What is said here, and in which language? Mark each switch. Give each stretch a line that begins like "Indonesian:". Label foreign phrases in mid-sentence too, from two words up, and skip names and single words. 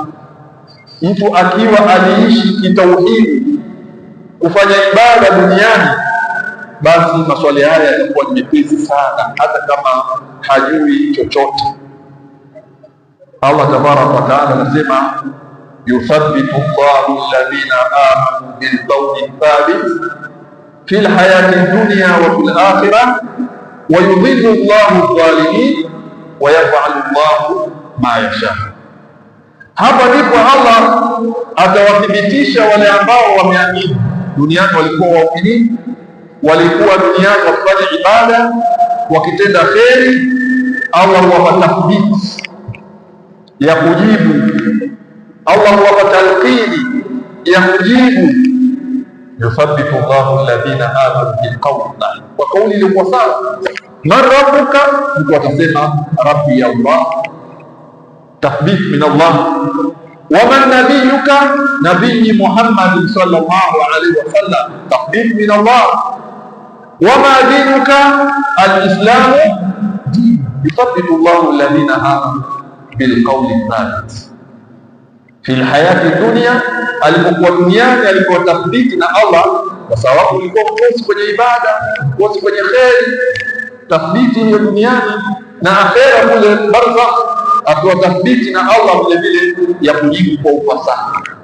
Swahili: Mtu akiwa aliishi kitauhidi, kufanya ibada duniani, basi maswali haya yatakuwa ni mepesi sana, hata kama hajui chochote.
Arabic: الله تبارك وتعالى anasema يثبت الله الذين آمنوا بالقول الثابت في الحياة الدنيا وفي الآخرة ويضل الله الظالمين ويفعل الله ما يشاء.
Swahili: Hapa ndipo Allah atawathibitisha wale ambao wameamini. Duniani walikuwa waumini, walikuwa duniani wakifanya ibada, wakitenda kheri. Allah huwapa tathbiti ya kujibu, Allah huwapa talqini ya kujibu.
Arabic: يثبت الله الذين آمنوا بالقول,
Swahili: kwa kauli iliyokuwa sawa.
Arabic: من ربك,
Swahili: mtu atasema
Arabic: ربي الله, تثبيت من الله. ومن نبيك، نبي محمد صلى الله عليه وسلم، تثبيت من الله. وما دينك، الإسلام. يثبت الله الذين آمنوا بالقول الثابت في الحياة الدنيا,
Swahili: alipokuwa duniani alikuwa tathbiti na Allah, kwa sababu ulikuwa mkosi kwenye ibada, mkosi kwenye kheri. Tathbiti hiyo duniani na akhera kule barzakh, akiwa tathbiti na Allah vile vile ya kujibu kwa ufasaha.